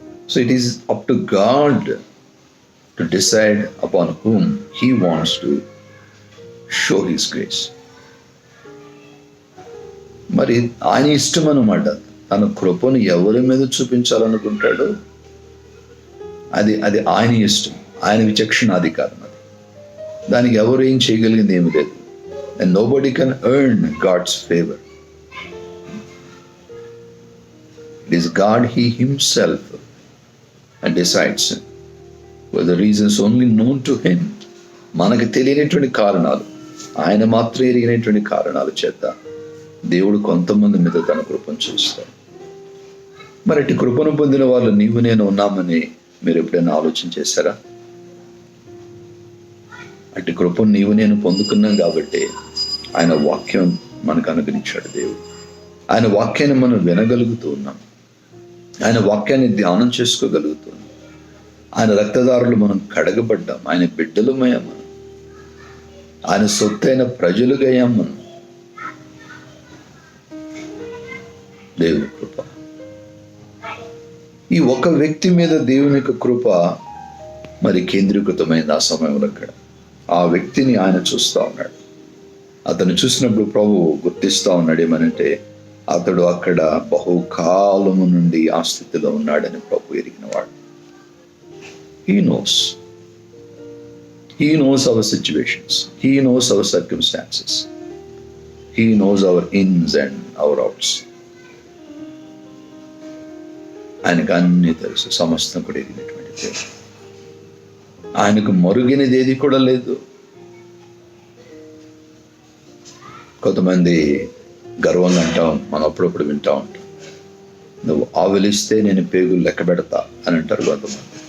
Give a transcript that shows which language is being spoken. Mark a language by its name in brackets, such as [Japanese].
[English] So it is up to God to decide upon whom he wants to show his grace. [Telugu] మరి ఆయన ఇష్టం అన్నమాట. తన కృపను ఎవరి మీద చూపించాలనుకుంటాడో అది ఆయన ఇష్టం, ఆయన విచక్షణాధికారం. అది దానికి ఎవరు ఏం చేయగలిగింది ఏమి లేదు. [English] And nobody can earn God's favor. It is God, He Himself, and decides for the reasons only known to Him. [Telugu] మనకు తెలియనటువంటి కారణాలు, ఆయన మాత్రమే ఎరిగినటువంటి కారణాల చేత దేవుడు కొంతమంది మీద తన కృపను చూస్తాడు. మరి అటు కృపను పొందిన వాళ్ళు నీవు నేను ఉన్నామని మీరు ఎప్పుడైనా ఆలోచన చేశారా? అటు కృపను నీవు నేను పొందుకున్నాం కాబట్టి ఆయన వాక్యం మనకు అనుగ్రహించాడు దేవుడు. ఆయన వాక్యాన్ని మనం వినగలుగుతూ ఉన్నాం, ఆయన వాక్యాన్ని ధ్యానం చేసుకోగలుగుతున్నాం. ఆయన రక్తదారులు మనం కడగబడ్డాం, ఆయన బిడ్డలమయ్యాం, మనం ఆయన సొత్తైన ప్రజలుగా అయ్యాం. మనం దేవుని కృప, ఈ ఒక వ్యక్తి మీద దేవుని యొక్క కృప మరి కేంద్రీకృతమైంది. ఆ సమయంలో అక్కడ ఆ వ్యక్తిని ఆయన చూస్తూ ఉన్నాడు. అతను చూసినప్పుడు ప్రభు గుర్తిస్తూ ఉన్నాడు ఏమనంటే, అతడు అక్కడ బహుకాలము నుండి ఆ స్థితిలో ఉన్నాడని ప్రభు ఎరిగినవాడు. [English] He knows our situations. He knows our circumstances. He knows our ins and our outs. [Telugu] ఆయనకు అన్నీ తెలుసు, సమస్తం కూడా ఎరిగినటువంటి దేవుడు. ఆయనకు మరుగినది ఏది కూడా లేదు. కొంతమంది గర్వంగా అంటాం, మనం అప్పుడప్పుడు వింటూ ఉంటాం, నువ్వు ఆవలిస్తే నేను పేగులు లెక్క పెడతా అని అంటారు కొంతమంది.